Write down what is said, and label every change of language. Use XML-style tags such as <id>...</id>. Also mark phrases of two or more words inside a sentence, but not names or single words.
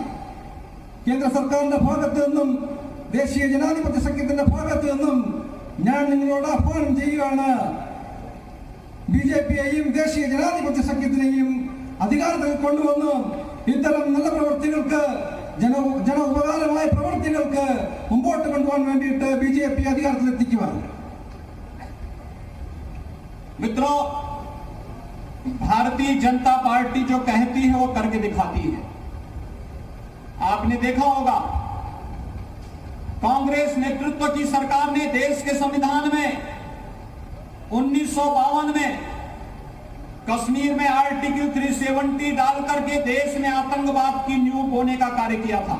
<ml>കേന്ദ്ര സർക്കാരിന്റെ ഭാഗത്തു നിന്നും ദേശീയ ജനാധിപത്യ സഖ്യത്തിന്റെ ഭാഗത്തു നിന്നും ഞാൻ നിങ്ങളോട് ആഹ്വാനം ചെയ്യുകയാണ്. ബിജെപിയെയും ദേശീയ ജനാധിപത്യ സഖ്യത്തിനെയും അധികാരത്തിൽ കൊണ്ടുവന്ന് ഇത്തരം നല്ല പ്രവൃത്തികൾക്ക്, ജന ഉപകാരമായ പ്രവൃത്തികൾക്ക് മുമ്പോട്ട് കൊണ്ടുപോകാൻ വേണ്ടിയിട്ട് ബിജെപി അധികാരത്തിലെത്തിക്കുക.</ml> <hi>मित्रों, भारतीय जनता पार्टी जो कहती है वो करके दिखाती है। आपने देखा होगा, कांग्रेस नेतृत्व की सरकार ने देश के संविधान में 1952 में कश्मीर में आर्टिकल 370 डाल करके देश में आतंकवाद की नींव बोने का कार्य किया था।</hi>